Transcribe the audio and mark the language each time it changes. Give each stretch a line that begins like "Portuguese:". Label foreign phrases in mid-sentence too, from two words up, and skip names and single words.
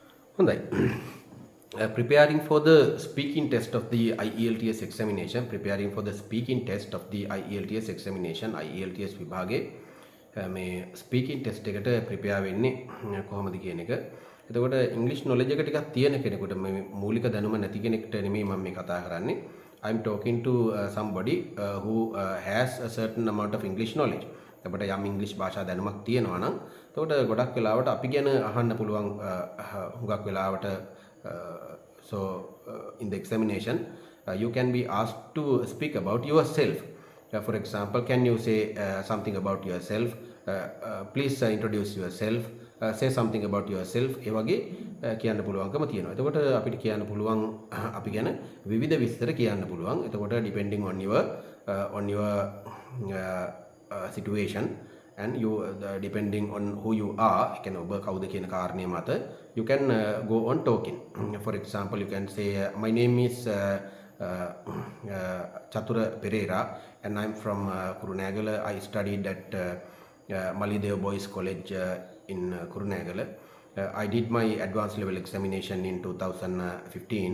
Sinhala: හොඳයි.
English: Preparing for the speaking test of the IELTS examination, preparing for the speaking test of the IELTS examination,
Sinhala: IELTS විභාගේ මේ
English: speaking test
Sinhala: එකට ප්‍රිපෙයාර් වෙන්නේ කොහොමද කියන එක. එතකොට ඉංග්‍රීසි නොලෙජ් එක ටිකක් තියෙන කෙනෙකුට මේ මූලික දැනුම නැති කෙනෙක්ට නෙමෙයි මම මේ කතා කරන්නේ.
English: I'm talking to somebody who has a certain amount of English knowledge.
Sinhala: අපිට යම් ඉංග්‍රීසි භාෂා දැනුමක් තියෙනවා නම් එතකොට ගොඩක් වෙලාවට අපි ගැන අහන්න පුළුවන් හුඟක් වෙලාවට
English: in the examination you can be asked to speak about yourself. For example, can you say something about yourself? Please introduce yourself. Say something about yourself.
Sinhala: ඒ වගේ කියන්න පුළුවන්කම තියෙනවා. එතකොට අපිට කියන්න පුළුවන් අපි ගැන විවිධ විස්තර කියන්න පුළුවන්.
English: එතකොට depending on your situation and you depending on who you are, can
Sinhala: ඔබ කවුද කියන කාරණය මත
English: you can go on talking. For example, you can say my name is Chatura Pereira and I'm from Kurunegala. I studied at Malidev Boys College in Kurunegala. I did my advanced level examination in 2015.